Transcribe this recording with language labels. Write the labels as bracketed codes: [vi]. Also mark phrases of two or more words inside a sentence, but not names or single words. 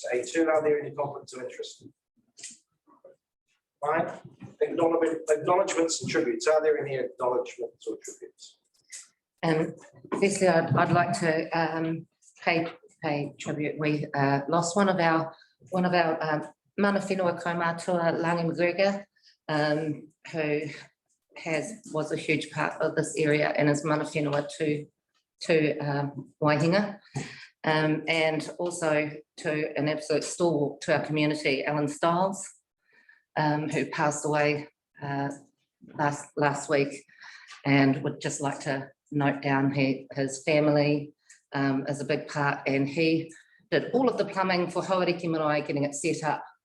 [en] A2, are there any conflicts of interest? Fine. Acknowledgements and tributes. Are there any acknowledgements or tributes? Firstly, I'd like to pay tribute. We lost one of our [mi] mana whenua kaumātua, [en] Langi McGregor, who was a huge part of this area and is [mi] mana whenua [en] to Waihinga, and also to an absolute stalwart to our community, Alan Stiles, who passed away last week, and would just like to note down his family is a big part, and he did all of the plumbing for Hauriki Marae, getting it set up.